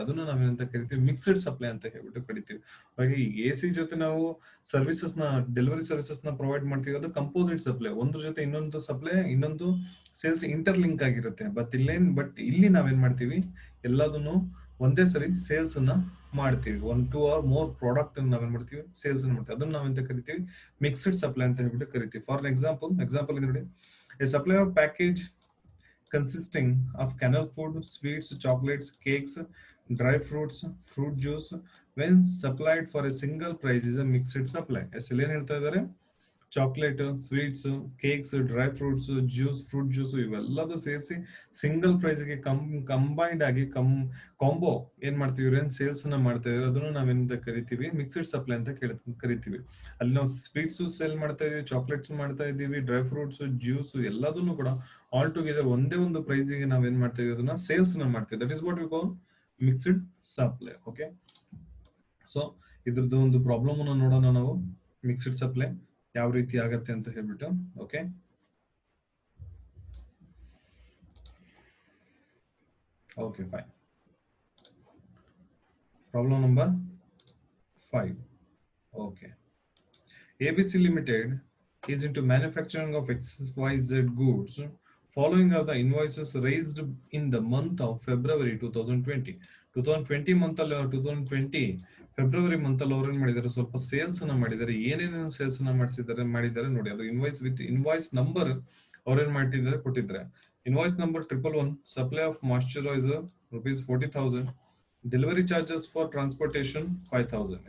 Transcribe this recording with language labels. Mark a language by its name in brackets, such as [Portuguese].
[Kannada] ಅದನ್ನ ನಾವೇನಂತ ಕರಿತೀವಿ, ಮಿಕ್ಸ್ಡ್ ಸಪ್ಲೈ ಅಂತ ಹೇಳ್ಬಿಟ್ಟು ಕರಿತೀವಿ. ಹಾಗೆ AC ಜೊತೆ ನಾವು ಸರ್ವಿಸಸ್ ನ, ಡೆಲಿವರಿ ಸರ್ವಿಸಸ್ ನ ಪ್ರೊವೈಡ್ ಮಾಡ್ತೀವಿ, ಅದು ಕಂಪೋಸಿಟ್ ಸಪ್ಲೈ. ಒಂದ್ರ ಜೊತೆ ಇನ್ನೊಂದು ಸಪ್ಲೈ, ಇನ್ನೊಂದು ಸೇಲ್ಸ್ ಇಂಟರ್ ಲಿಂಕ್ ಆಗಿರುತ್ತೆ. ಬಟ್ ಇಲ್ಲಿ ನಾವೇನ್ ಮಾಡ್ತೀವಿ, ಎಲ್ಲದನ್ನು ಒಂದೇ ಸರಿ ಸೇಲ್ಸ್ ಅನ್ನ ಮಾಡ್ತೀವಿ. 1 2 ಆರ್ ಮೋರ್ ಪ್ರಾಡಕ್ಟ್ ನಾವೇನ್ ಮಾಡ್ತೀವಿ, ಸೇಲ್ಸ್ ಮಾಡ್ತೀವಿ. ಅದನ್ನ ನಾವೆಂತ ಕರಿತೀವಿ, ಮಿಕ್ಸ್ಡ್ ಸಪ್ಲೈ ಅಂತ ಹೇಳ್ಬಿಟ್ಟು ಕರಿತೀವಿ. [English] for example [Kannada] ಇದು ನೋಡಿ, [English] A supply of package consisting of canned food, sweets, chocolates, cakes, dry fruits, fruit juice when supplied for a single price is a mixed supply. [Kannada] ಇಲ್ಲಿ ಏನ್ ಹೇಳ್ತಾ ಇದ್ದಾರೆ, chocolate, sweets, cakes, dry fruits, fruit juice ಇವೆಲ್ಲದೂ ಸೇರಿಸಿ single price ಗೆ combined ಆಗಿ combo ಏನ್ ಮಾಡ್ತೀವಿ, ಏನ್ ಸೇಲ್ಸ್ ನ ಮಾಡ್ತಾ ಇದೀವಿ, ಅದನ್ನು ನಾವೇನಂತ ಕರಿತೀವಿ, ಮಿಕ್ಸ್ಡ್ ಸಪ್ಲೈ ಅಂತ ಕರಿತೀವಿ. ಅಲ್ಲಿ ನಾವು ಸ್ವೀಟ್ಸ್ ಸೇಲ್ ಮಾಡ್ತಾ ಇದೀವಿ, ಚಾಕ್ಲೇಟ್ಸ್ ಮಾಡ್ತಾ ಇದೀವಿ, ಡ್ರೈ ಫ್ರೂಟ್ಸ್, ಜ್ಯೂಸ್ ಎಲ್ಲದನ್ನು ಕೂಡ ಆಲ್ ಟುಗೆದರ್ ಒಂದೇ ಒಂದು ಪ್ರೈಸ್ ಗೆ ನಾವೇನ್ ಮಾಡ್ತಾ ಇದೀವಿ, ಅದನ್ನ ಸೇಲ್ಸ್ ನ ಮಾಡ್ತೀವಿ. [English] That is what we call mixed supply. [Kannada] Okay, so ಇದ್ರದ್ದು ಒಂದು ಪ್ರಾಬ್ಲಮ್ ಅನ್ನ ನೋಡೋಣ ನಾವು, ಮಿಕ್ಸ್ಡ್ ಸಪ್ಲೈ ಯಾವ ರೀತಿ ಆಗತ್ತೆ ಅಂತ ಹೇಳ್ಬಿಟ್ಟು. [English] Okay, okay fine. Problem number 5. Okay, ABC Limited is into manufacturing of XYZ goods. Following are the invoices raised in the month of February 2020. 2020 month ಅಲ್ಲಿ 2020 [Kannada] ಫೆಬ್ರವರಿ ಮಂತ್ ಅಲ್ಲಿ ಅವ್ರು ಏನ್ ಮಾಡಿದ್ದಾರೆ, ಸ್ವಲ್ಪ ಸೇಲ್ಸ್ ಅನ್ನ ಮಾಡಿದ್ದಾರೆ. ಏನೇನೇನು ಸೇಲ್ಸ್ ಅನ್ನ ಮಾಡಿದ್ದಾರೆ ನೋಡಿ. ಅದು ಇನ್ವಾಯ್ಸ್ ವಿತ್ ಇನ್ವಾಯ್ಸ್ ನಂಬರ್ ಅವ್ರೇನ್ ಮಾಡಿದ್ದಾರೆ ಕೊಟ್ಟಿದ್ದಾರೆ. [English] Invoice number 111, supply of moisturiser ₹40,000, delivery charges for transportation 5,000.